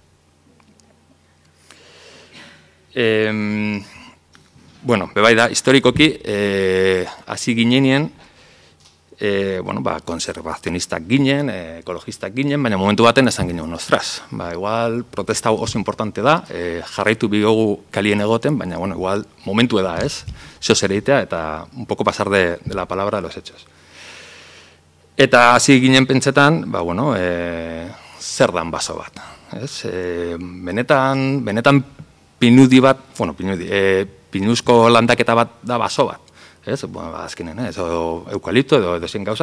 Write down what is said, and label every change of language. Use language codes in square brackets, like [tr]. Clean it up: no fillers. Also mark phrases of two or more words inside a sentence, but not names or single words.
[eu] Bebai da, historikoki, hasi ginenien, konservazionistak ginen, ekologistak ginen, baina momentu baten esan ginen, ostras, igual protesta oso importante da, jarraitu bigogu kalien egoten, baina, igual momentu da, ez? Zeo ereitea eta [es] un poco pasar de la palabra de los hechos. [eu] Eta hasi ginen pentsetan, zer dan baso bat, ez? Benetan pinudi bat, pinuzko landaketa bat da baso bat. Ez, azkenen, edo eukalipto edo zein gauzak.